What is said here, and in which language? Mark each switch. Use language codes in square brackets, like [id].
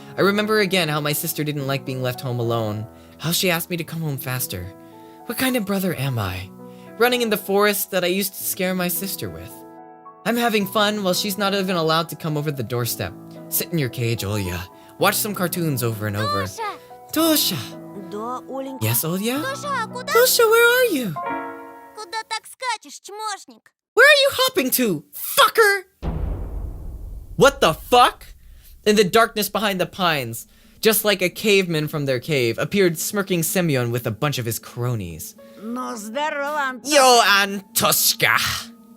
[en] I remember again how my sister didn't like being left home alone, how she asked me to come home faster. What kind of brother am I? Running in the forest that I used to scare my sister with. I'm having fun while she's not even allowed to come over the doorstep. Sit in your cage, Olya. Watch some cartoons over and over. Tosha! [ru] Да, Оленька. [en] Yes, Olya? [ru] Тоша, а куда? [en] Tosha, where are you? [ru] Куда так скачешь, чмошник? [en] Where are you hopping to, fucker? What the fuck? In the darkness behind the pines, just like a caveman from their cave, appeared smirking Semyon with a bunch of his cronies. [ru] Ну, здорово, Антон. [en] Yo, Antoshka!